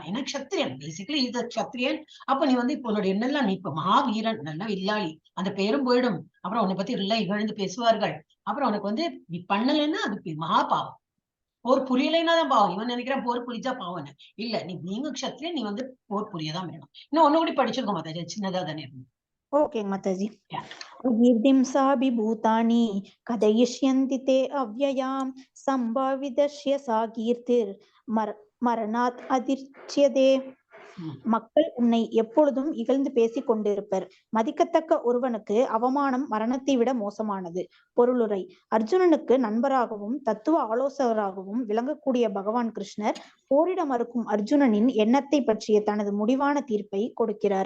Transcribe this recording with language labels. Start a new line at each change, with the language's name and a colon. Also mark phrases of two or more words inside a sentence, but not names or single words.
Tamil: ஏன்னா க்ஷத்திரியன், பேசிக்கலி இது க்ஷத்திரியன். அப்ப நீ இப்போ உன்னுடைய என்னெல்லாம், நீ இப்ப மகாவீரன், நல்லா இல்லாளி, அந்த பேரும் போயிடும். அப்புறம் உன்னை பத்தி எல்லாம் இகழ்ந்து பேசுவார்கள். அப்புறம் உனக்கு நீ பண்ணலைன்னா அது மகா பாவம். போர் புரியலைன்னா தான் பாவம். இவன் நினைக்கிறான் போர் புரிஞ்சா பாவம் இல்ல. நீங்க க்ஷத்திரியன், நீ போர் புரியதான் வேணும். இன்னும் ஒண்ணு கூட படிச்சிருக்கோம் மாதாஜி, சின்னதா தானே இருக்கும். ஓகே மாதாஜி.
Sanskrit: अकीर्तिंसाभिभूतानि कथयिष्यन्ति ते अव्ययां सम्भावितस्य सा कीर्तिर् मरणात् अतिरिच्यते.
Tamil: மக்கள் உன்னை எப்பொழுதும் இகழ்ந்து பேசிக் கொண்டிருப்பர். மதிக்கத்தக்க ஒருவனுக்கு அவமானம் மரணத்தை விட மோசமானது. பொருளுரை. அர்ஜுனனுக்கு நண்பராகவும் தத்துவ ஆலோசகராகவும் விளங்கக்கூடிய பகவான் கிருஷ்ணர் போரிட மறுக்கும் அர்ஜுனனின் எண்ணத்தை பற்றிய தனது முடிவான தீர்ப்பை கொடுக்கிறார்.